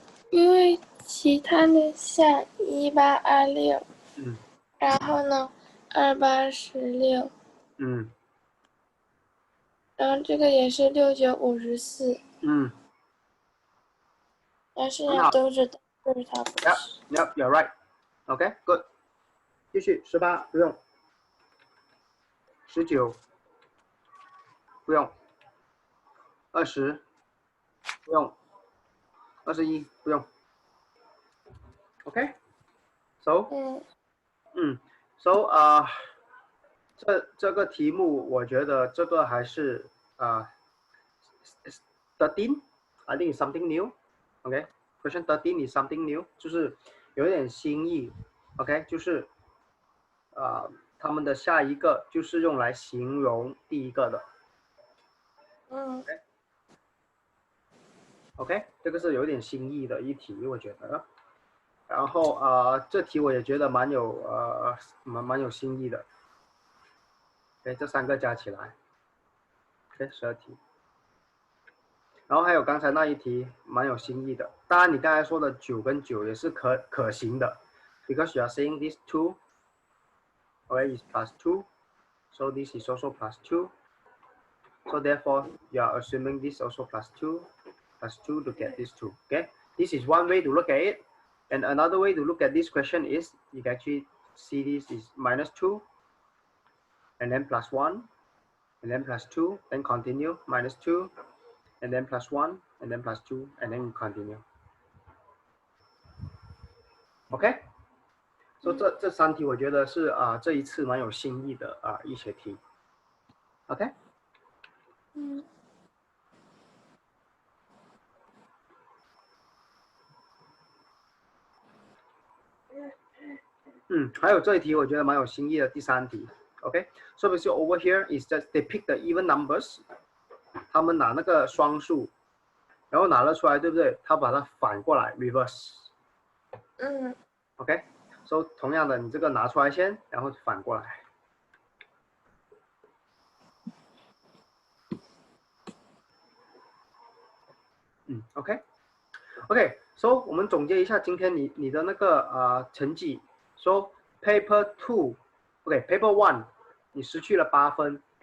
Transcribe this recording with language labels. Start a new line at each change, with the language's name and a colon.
Chinese: 因为其他的像18、26，然后呢28、16，然后这个也是6、9、54，但是都是它不是。
English: Yep, you're right. Okay, good.
Chinese: 继续，18不用，19不用，20不用，21不用。
English: Okay, so so
Chinese: 这个题目我觉得这个还是13
English: I think it's something new. Okay, question 13 is something new，
Chinese: 就是有点新意。 OK， 就是他们的下一个就是用来形容第一个的。 OK， 这个是有点新意的一题，我觉得。然后这题我也觉得蛮有新意的。 OK， 这3个加起来 ，OK 12题。然后还有刚才那一题蛮有新意的。当然，你刚才说的9跟9也是可行的
English: ，because you are saying these two, okay, is plus 2, so this is also plus 2. So therefore, you are assuming this also plus 2 to get this 2. Okay, this is one way to look at it. And another way to look at this question is you can actually see this is minus 2, and then plus 1, and then plus 2, then continue minus 2, and then plus 1, and then plus 2, and then continue.
Chinese: OK， 所以这3题我觉得是这一次蛮有新意的一些题。 OK。还有这一题我觉得蛮有新意的，第3题。
English: OK， so basically over here is that they pick the even numbers，
Chinese: 他们拿那个双数，然后拿了出来，对不对？他把它反过来 reverse。OK， so 同样的，你这个拿出来先，然后反过来。 OK，so 我们总结一下今天你的那个成绩。
English: So paper 2，OK，paper 1，
Chinese: 你失去了8分。